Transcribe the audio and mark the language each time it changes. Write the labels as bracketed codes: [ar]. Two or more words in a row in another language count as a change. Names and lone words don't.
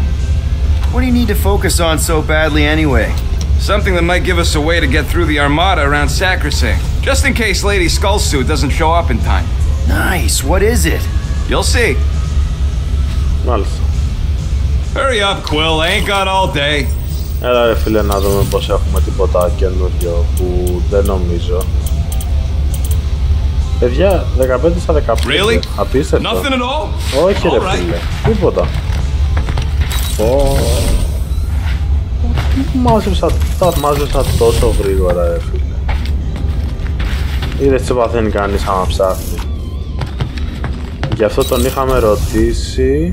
[en] What do you need to focus on so badly anyway? Something that might give us a way to get through the armada around Sacrosanct. Just in case Lady Skullsuit doesn't show up in time. Nice. What is it? You'll see. [el] Μάλιστα. [en] Hurry up, Quill. I ain't got all day. [el] Έλα ρε φίλε να δούμε πως έχουμε τίποτα καινούριο που δεν νομίζω. Παιδιά, 15 στα 15. [en] Really? [el] Απίστευτο. [en] Nothing at all? [el] Όχι ρε φίλε, τίποτα. Τα μάζεψα τόσο γρήγορα ρε φίλε. Είδες τι παθαίνει κανείς άμα ψάχνει. Γι' αυτό τον είχαμε ρωτήσει.